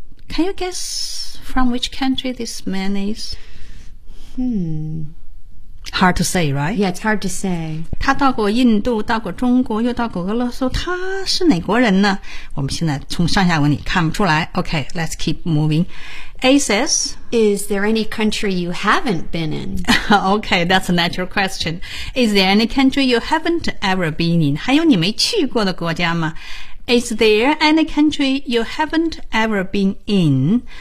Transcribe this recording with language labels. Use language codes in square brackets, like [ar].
[en] Can you guess from which country this man is? Hard to say, right? Yeah, it's hard to say. [zh] 他到过印度，到过中国，又到过俄罗斯，他是哪国人呢？我们现在从上下文里看不出来。 [en] Okay, let's keep moving. A says, Is there any country you haven't been in? Okay, that's a natural question. Is there any country you haven't ever been in? [zh] 还有你没去过的国家吗？ [en] Is there any country you haven't ever been in?